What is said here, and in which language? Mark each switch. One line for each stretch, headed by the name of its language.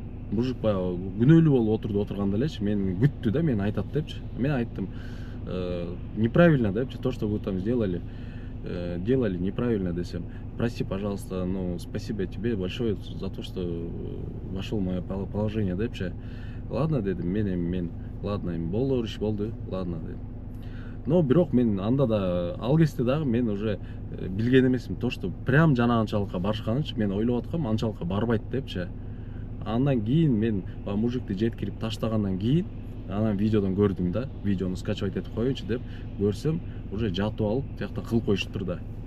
Kyrgyz: Мужик баягы күнөөлүү болуп отурганда элечи, мен күттү да, мен айтат депчи. Мен айттым,
Russian: неправильно
Kyrgyz: депчи,
Russian: то, что вы там сделали неправильно
Kyrgyz: десем.
Russian: Прости, пожалуйста, ну, спасибо тебе большое за то, что вошел в мое положение
Kyrgyz: депчи.
Russian: Ладно
Kyrgyz: дедим, мен
Russian: ладно,
Kyrgyz: болду иш болду, ладно дедим. Но бирок мен анда да ал кезде дагы мен уже билген эмесмин,
Russian: то, что прям
Kyrgyz: жанагынчалыкка барышканынчы мен ойлоп аткам, анчалыкка барбайт депчи. Андан кийин мен мужикти жеткирип таштагандан кийин анан видеодон көрдүм да, видеону скачивать этип коеюнчу деп көрсөм, уже жатып алып, тиякта кылып коюшуптур да.